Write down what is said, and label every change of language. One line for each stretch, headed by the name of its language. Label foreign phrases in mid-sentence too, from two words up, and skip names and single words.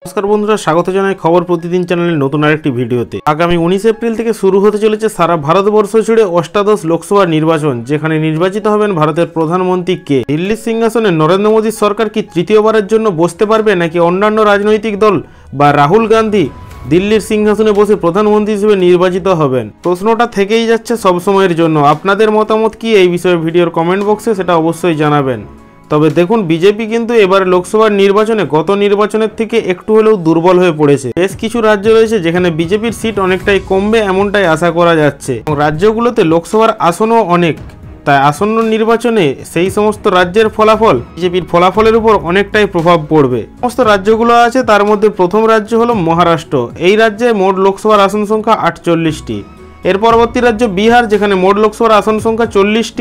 Bangla: নমস্কার বন্ধুরা স্বাগত জানাই খবর প্রতিদিন চ্যানেল নতুন আরেকটি ভিডিওতে। আগামী 19 এপ্রিল থেকে শুরু হতে চলেছে সারা ভারতবর্ষ জুড়ে অষ্টাদশ লোকসভা নির্বাচন, যেখানে নির্বাচিত হবেন ভারতের প্রধানমন্ত্রী কে। দিল্লি সিংহাসনে নরেন্দ্র মোদী সরকার কি তৃতীয়বারের জন্য বসতে পারবে নাকি অন্যান্য রাজনৈতিক দল বা রাহুল গান্ধী দিল্লির সিংহাসনে বসে প্রধানমন্ত্রী হিসেবে নির্বাচিত হবেন? প্রশ্নটা থেকেই যাচ্ছে সব সময়ের জন্য। আপনাদের মতামত কি এই বিষয়ে ভিডিওর কমেন্ট বক্সে সেটা অবশ্যই জানাবেন। তবে দেখুন বিজেপি কিন্তু এবার লোকসভা নির্বাচনে গত নির্বাচনের থেকে একটু হলেও দুর্বল হয়ে পড়েছে। বেশ কিছু রাজ্য রয়েছে যেখানে বিজেপির সিট অনেকটাই কমবে এমনটাই আশা করা যাচ্ছে। রাজ্যগুলোতে লোকসভার আসনও অনেক, তাই আসন্ন নির্বাচনে সেই সমস্ত রাজ্যের ফলাফল বিজেপির ফলাফলের উপর অনেকটাই প্রভাব পড়বে। সমস্ত রাজ্যগুলো আছে তার মধ্যে প্রথম রাজ্য হলো মহারাষ্ট্র। এই রাজ্যে মোট লোকসভার আসন সংখ্যা 48টি। এর পরবর্তী রাজ্য বিহার, যেখানে মোট লোকসভার আসন সংখ্যা 40টি।